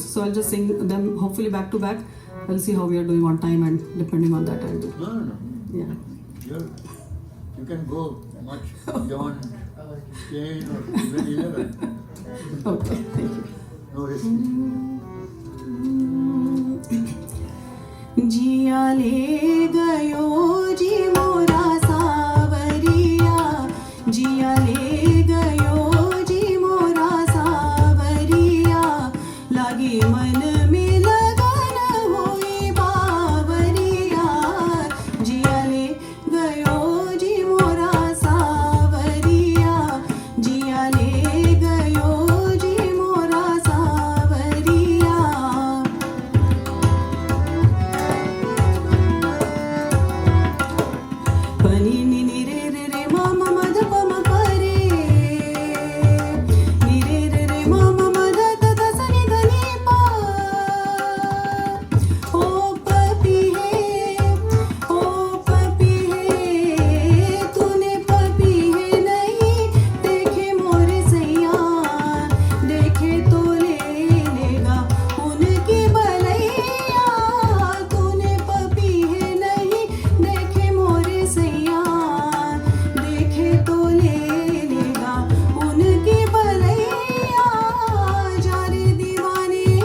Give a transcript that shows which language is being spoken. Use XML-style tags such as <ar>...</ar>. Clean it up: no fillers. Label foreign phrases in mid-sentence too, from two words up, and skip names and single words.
<en>So I'll just sing them hopefully back to back. I'll see how we are doing on time and depending on that I'll do. No. Yeah. You can go much beyond 10 or even 11. Okay, thank you. No risk.</en> <hi>जिया ले गयो जी मोरा सावरिया, जिया ले गयो जी मोरा सावरिया, लागी मन में लगन होई बावरिया, जिया ले गयो जी मोरा सावरिया, जिया ले गयो जी मोरा सावरिया। पनी नि नि रे रे रे मा मा म ध प म प रे, नि रे रे रे मा मा म ध ध ध स नि ध नि प। ओ पपी है तूने पपी है नहीं देखे मोरे सैया, देखे तो ले लेगा उनकी भलैया, तूने पपी है नहीं देखे मोरे सैया, देखे तो ले लेगा उनकी भलैया, जा रे दीवाने</hi>